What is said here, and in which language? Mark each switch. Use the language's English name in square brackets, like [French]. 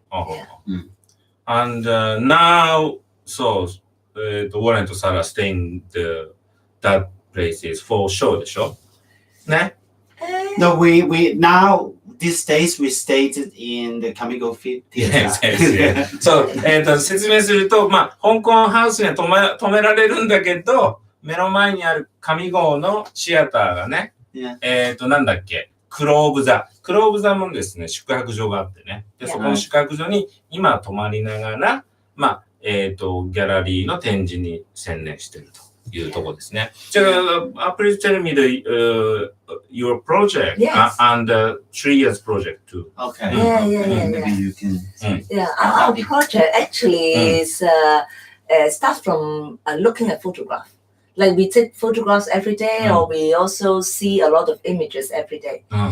[English] Yeah. And now, so the Warren and Sarah staying that place is for show でしょ ね No, we now these days we stayed in the Kamigo Theater. Yes, yes. [Japanese] そう、説明すると、香港ハウスには止められるんだけど、目の前にある上郷のシアターがね、なんだっけ、クローブ座もですね、宿泊所があってね。で、そこの宿泊所に今泊まりながら、ギャラリーの展示に専念しているというところですね。 [English] じゃあ、please tell me your project and the 3 years project too. Okay. Yeah. Maybe you can. Yeah, our project actually is starts from looking at photograph. Like we take photographs every day, or we also see a lot of images every day.